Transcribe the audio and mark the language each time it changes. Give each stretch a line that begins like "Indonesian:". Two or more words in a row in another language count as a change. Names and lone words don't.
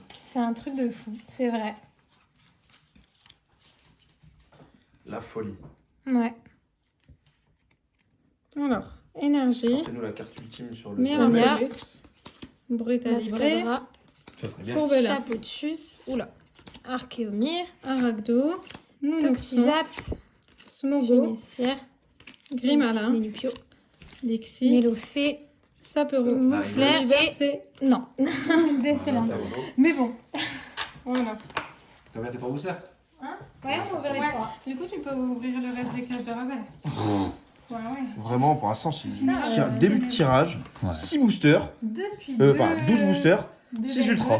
French: C'est un truc de fou. C'est vrai. la folie. Ouais. Alors, énergie. C'est nous la carte ultime sur le. Sonia. Sonia. Brutalibré. Ça serait bien. Fourbella. Chapeau de chus. Oula. Archéomir. Arachdo. Nounoxon. Toxizap. Smogo. Génissière. Grimalin. Nélupio. Lexi. Mélofée. Saperon. Moufleur. Et... Reversé. Non. Décellent. Mais bon. Voilà. T'as bien tes trois boosters? Ouais, on va ouvrir les Ouais. trois. Du coup, tu peux ouvrir le reste des clashs de rebelles. Ouais, ouais. Vraiment, pour l'instant, c'est Putain, début de tirage. Ouais. 6 boosters, Depuis enfin 12 boosters, 6 ultras.